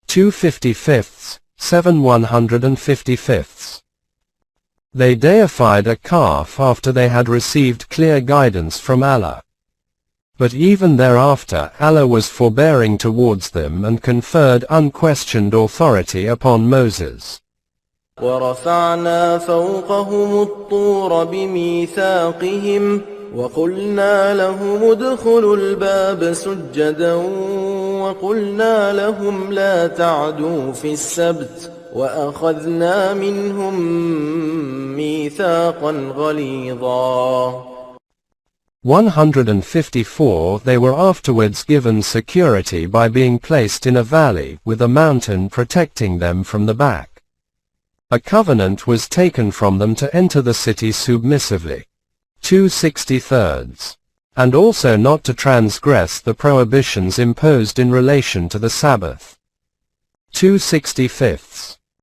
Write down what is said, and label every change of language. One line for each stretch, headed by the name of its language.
English: 255, 7 155. They deified a calf after they had received clear guidance from Allah. But even thereafter Allah was forbearing towards them and conferred unquestioned authority upon Moses.
Arabic: ورفعنا فوقهم الطور بميثاقهم وقلنا لهم ادخلوا الباب سجدا وقلنا لهم لا تعدوا في السبت وأخذنا منهم ميثاقا غليظا.
English: 154 They were afterwards given security by being placed in a valley with a mountain protecting them from the back. A covenant was taken from them to enter the city submissively. 263. And also not to transgress the prohibitions imposed in relation to the Sabbath. 265.